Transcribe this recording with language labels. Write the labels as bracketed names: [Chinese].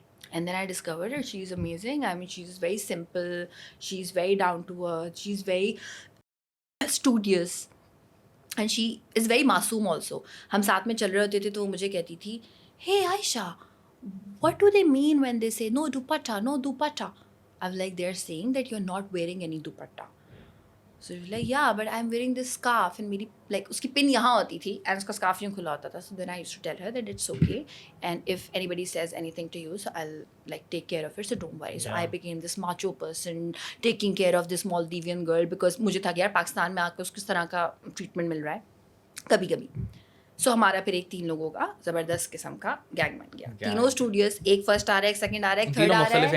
[English] And then I discovered that she is amazing. I mean she is very simple, she is very down to earth, she is very studious, and she is very معصوم also. [Urdu] ہم ساتھ میں چل رہے ہوتے تھے تو وہ مجھے کہتی تھی, ہے عائشہ, [English] what do they mean when they say no dupatta, [Urdu] no dupatta? [English] I was like, they're saying that you're not wearing any dupatta. So she was like, yeah, but I'm wearing this scarf. [Urdu] And میری like اس کی پن یہاں ہوتی تھی and اس کا scarf یوں کھلا ہوتا تھا. [English] So then I used to tell her that it's okay, and if anybody says anything to you, so I'll like take care of it, so don't worry. So I became this macho person taking care of this Maldivian girl because [Urdu] مجھے تھا کہ یار پاکستان میں آ کے اس کس طرح کا treatment مل رہا ہے کبھی کبھی. سو ہمارا پھر ایک 3 لوگوں کا زبردست قسم کا گینگ بن گیا. تینوں اسٹوڈیوز, ایک فرسٹ آ رہا ہے, ایک سیکنڈ آ رہا ہے, ایک تھرڈ آ رہا ہے.